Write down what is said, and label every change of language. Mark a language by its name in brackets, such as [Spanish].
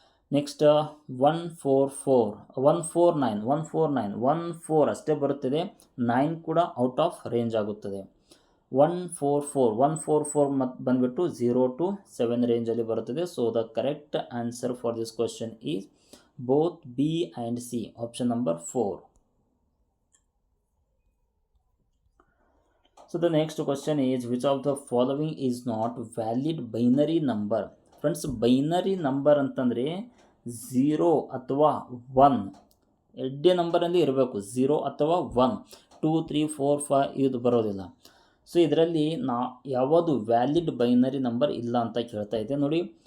[Kannada] Next 149 ಅಷ್ಟೇ ಬರುತ್ತದೆ, 9 ಕೂಡ ಔಟ್ ಆಫ್ ರೇಂಜ್ ಆಗುತ್ತದೆ. 144 ಬಂದುಬಿಟ್ಟು 0 to 7 ರೇಂಜಲ್ಲಿ ಬರುತ್ತದೆ. [English] So the correct answer for this question is both B and C, option number 4. So the next question is which of the following is not valid binary number. [Kannada] Friends binary number ಅಂತಂದರೆ 0 ಅಥವಾ 1 ಎರಡೇ ನಂಬರಲ್ಲಿ ಇರಬೇಕು, 0 ಅಥವಾ 1, 2, 3, 4, 5 ಇದು ಬರೋದಿಲ್ಲ. So ಇದರಲ್ಲಿ ಯಾವುದು valid binary number ಇಲ್ಲ ಅಂತ ಕೇಳ್ತಾ ಇದೆ ನೋಡಿ.